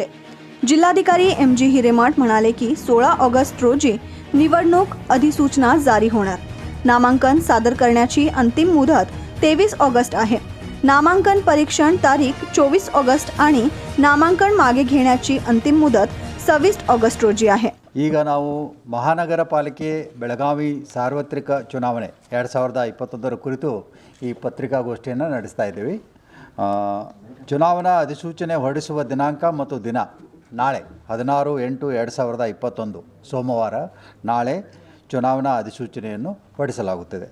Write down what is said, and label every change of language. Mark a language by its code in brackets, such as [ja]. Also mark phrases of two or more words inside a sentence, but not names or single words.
[mr] जिल्हाधिकारी MG हिरेमठ म्हणाले की 16 ऑगस्ट रोजी निवडणूक अधिसूचना जारी होणार। नामांकन सादर करण्याची अंतिम मुदत 23 ऑगस्ट आहे। नामांकन परीक्षण तारीख 24 ऑगस्ट आणि नामांकन मागे घेण्याची अंतिम मुदत 26 ऑगस्ट रोजी आहे। [kn] ಈಗ ನಾವು ಮಹಾನಗರ ಪಾಲಿಕೆ ಬೆಳಗಾವಿ ಸಾರ್ವತ್ರಿಕ ಚುನಾವಣೆ 2021 ಕುರಿತು ಈ ಪತ್ರಿಕಾಗೋಷ್ಠಿಯನ್ನು ನಡೆಸ್ತಾ ಇದ್ದೀವಿ। ಚುನಾವಣಾ ಅಧಿಸೂಚನೆ ಹೊರಡಿಸುವ ದಿನಾಂಕ ಮತ್ತು ದಿನ ನಾಳೆ 16/8/2021 ಸೋಮವಾರ ನಾಳೆ ಚುನಾವಣಾ ಅಧಿಸೂಚನೆಯನ್ನು ಹೊರಡಿಸಲಾಗುತ್ತದೆ।